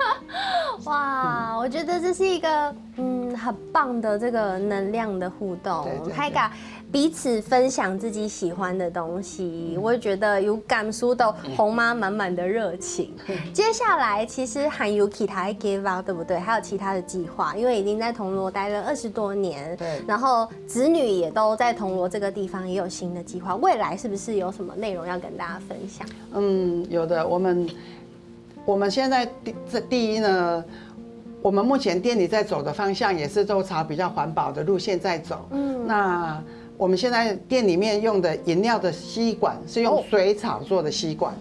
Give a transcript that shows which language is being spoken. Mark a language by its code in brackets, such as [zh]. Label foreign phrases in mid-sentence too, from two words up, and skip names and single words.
[zh] 哇，我覺得這是一個很棒的這個能量的互動，大家彼此分享自己喜歡的東西，我覺得有感受到紅媽滿滿的熱情。接下來其實還有其他的計劃，對不對？還有其他的計劃，因為已經在銅鑼待了20多年，對，然後子女也都在銅鑼這個地方也有新的計劃，未來是不是有什麼內容要跟大家分享？有的，我們現在第一呢，我們目前店裡在走的方向也是都朝比較環保的路線在走。那我們現在店裡面用的飲料的吸管是用水草做的吸管。